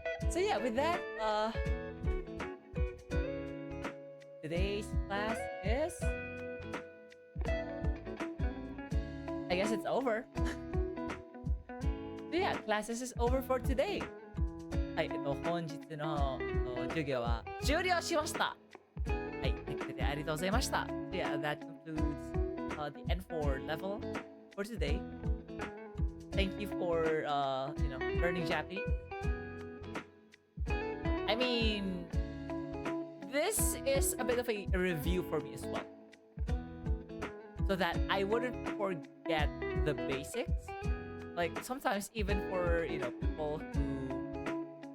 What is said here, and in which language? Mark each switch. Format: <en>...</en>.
<en>So yeah, with that, today's class is, I guess it's over. So yeah, classes is over for today.</en> <ja>はい、本日の、授業は終了しました。はい、来てくれてありがとうございました。</ja> <en>So yeah, that concludes the N4 level for today. Thank you for you know, learning Japanese. I mean, this is a bit of a review for me as well, so that I wouldn't forget the basics. Like sometimes even for, you know, people who</en>